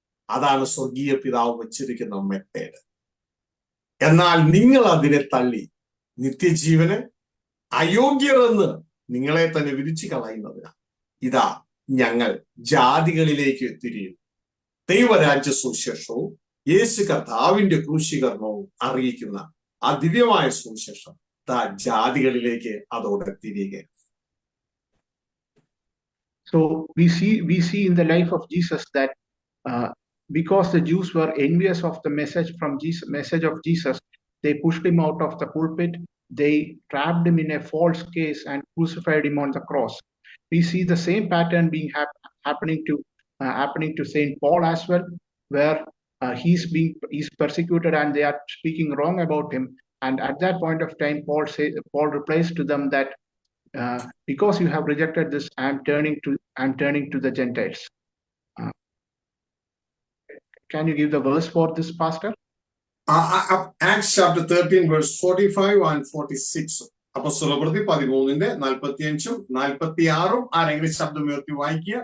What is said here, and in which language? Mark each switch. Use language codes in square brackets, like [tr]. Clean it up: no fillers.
[ml] അതാണ് സ്വർഗീയ പിതാവ് വച്ചിരിക്കുന്ന മെത്തേഡ്. എന്നാൽ നിങ്ങൾ അതിനെ തള്ളി നിത്യജീവന് അയോഗ്യരെന്ന് നിങ്ങളെ തന്നെ വിധിച്ചു കളയുന്നതിനാ ഇതാ ഞങ്ങൾ ജാതികളിലേക്ക് തിരിയും. ദൈവരാജ്യ സുവിശേഷവും യേശു കർത്താവിന്റെ ക്രൂശീകരണവും അറിയിക്കുന്ന ആ ദിവ്യമായ സുവിശേഷം ജാതികളിലേക്ക് അതോടെ തിരികെ. [en] So we see in the life of Jesus that because the Jews were envious of the message of Jesus, they pushed him out of the pulpit. They trapped him in a false case and crucified him on the cross. We see the same pattern being happening to Saint Paul as well, where he's persecuted and they are speaking wrong about him. And at that point of time, Paul replies to them that because you have rejected this, I'm turning to the Gentiles. Can you give the verse for this, Pastor? Acts chapter 13 verse 45 and 46. [ml] അപ്പോസ്തലപ്രവൃത്തി 13:45 46 ആരെങ്കിലും ശബ്ദം ഉയർത്തി വായിക്കുക.